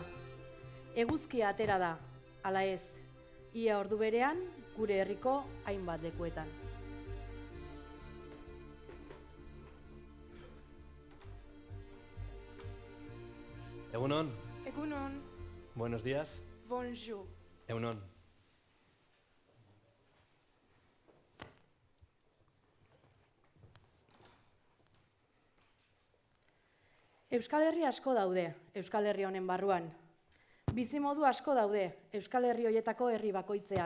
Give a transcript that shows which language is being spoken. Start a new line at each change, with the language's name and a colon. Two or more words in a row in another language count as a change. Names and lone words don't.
Basque: Eguzkia atera da, ala ez, ia ordu berean gure herriko hainbat lekuetan. Egunon. Egunon.
Spanish: Buenos días.
French: Bonjour.
Basque: Egunon. Euskal Herri asko daude, Euskal Herri honen barruan. Bizimodu asko daude, Euskal Herri hoietako herri bakoitzean.